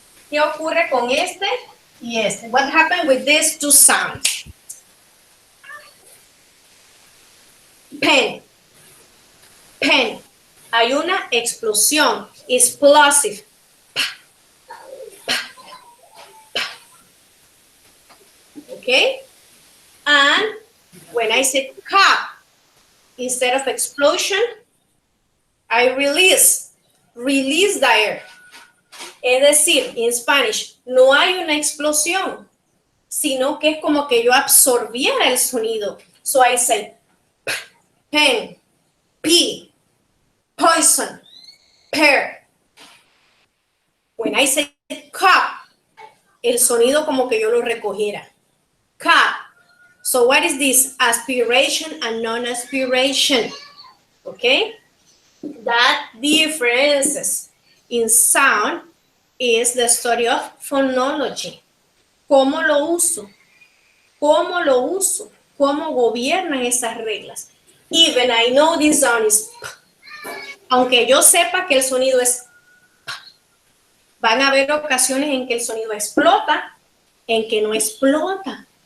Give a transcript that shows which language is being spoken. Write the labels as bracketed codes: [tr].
[es] ¿Qué ocurre con este y este? [en] What happened with these two sounds? [es] Pen, pen. Hay una explosión. Explosive. [en] Okay? And when I say cup, instead of explosion, I release the air. [es] Es decir, en Spanish, no hay una explosión, sino que es como que yo absorbiera el sonido. [en] So I say, pen, pea, poison, pear. When I say cup, [es] el sonido como que yo lo recogiera. [en] Cup. So what is this? Aspiration and non-aspiration. Okay? That differences in sound is the study of phonology. [es] ¿Cómo lo uso? ¿Cómo lo uso? ¿Cómo gobiernan esas reglas? [en] Even I know this sound is [es] aunque yo sepa que el sonido es van a haber ocasiones en que el sonido explota, en que no explota.